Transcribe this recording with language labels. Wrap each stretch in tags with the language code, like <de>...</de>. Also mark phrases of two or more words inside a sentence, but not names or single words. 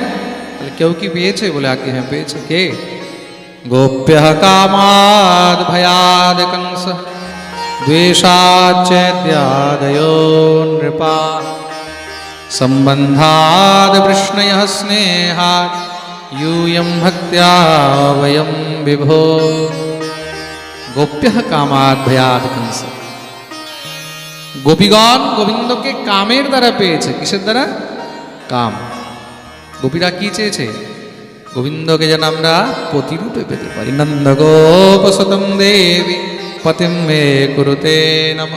<bn>বলে কেউ কি পেয়েছে? বলে আজ্ঞে হ্যাঁ পেয়েছে।</bn> <sa>কে? গোপ্য কামাদ ভয়াদ কংস দ্বেষাচ্চৈত্যাদयो নৃপা সম্বন্ধাদ বৃষ্ণয় স্নেহাৎ यूयं भक्त्या वयं विभो। गोप्य कामाद भयाद कंस।</sa> <bn>গোপীগণ গোবিন্দকে কামের দ্বারা পেয়েছে। কিসের দ্বারা? কাম। গোপীরা কি চেয়েছে? গোবিন্দকে যেন আমরা পতিরূপে পেতে পারি।</bn> <sa>নন্দ গোপসতম দেবী পতিম মে কুরুতে নমঃ।</sa>